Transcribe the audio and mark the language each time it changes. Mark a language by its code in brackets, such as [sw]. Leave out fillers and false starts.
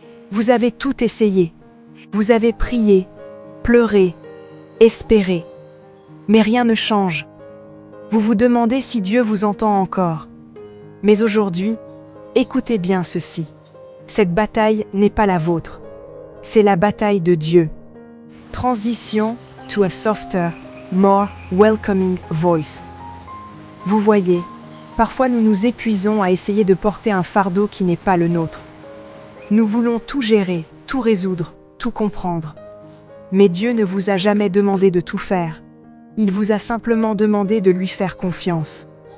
[fr] Vous avez tout essayé. Vous avez prié, pleuré, espéré. Mais rien ne change. Vous vous demandez si Dieu vous entend encore. Mais aujourd'hui, écoutez bien ceci. Cette bataille n'est pas la vôtre. C'est la bataille de Dieu. [en] Transition to a softer, more welcoming voice. [fr] Vous voyez, parfois nous nous épuisons à essayer de porter un fardeau qui n'est pas le nôtre. Nous voulons tout gérer, tout résoudre, tout comprendre. Mais Dieu ne vous a jamais demandé de tout faire. Il vous a simplement demandé de lui faire confiance.